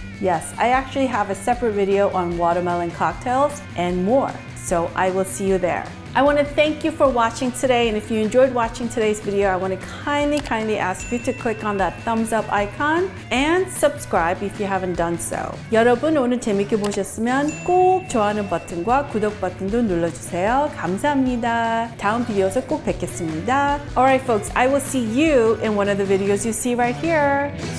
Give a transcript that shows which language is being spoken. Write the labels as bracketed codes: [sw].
[en] Yes, I actually have a separate video on watermelon cocktails and more. So I will see you there. I want to thank you for watching today, and if you enjoyed watching today's video, I want to kindly ask you to click on that thumbs up icon and subscribe if you haven't done so. [ko] 여러분 오늘 재밌게 보셨으면 꼭 좋아하는 버튼과 구독 버튼도 눌러주세요. 감사합니다. 다음 비디오에서 꼭 뵙겠습니다. [en] Alright folks, I will see you in one of the videos you see right here.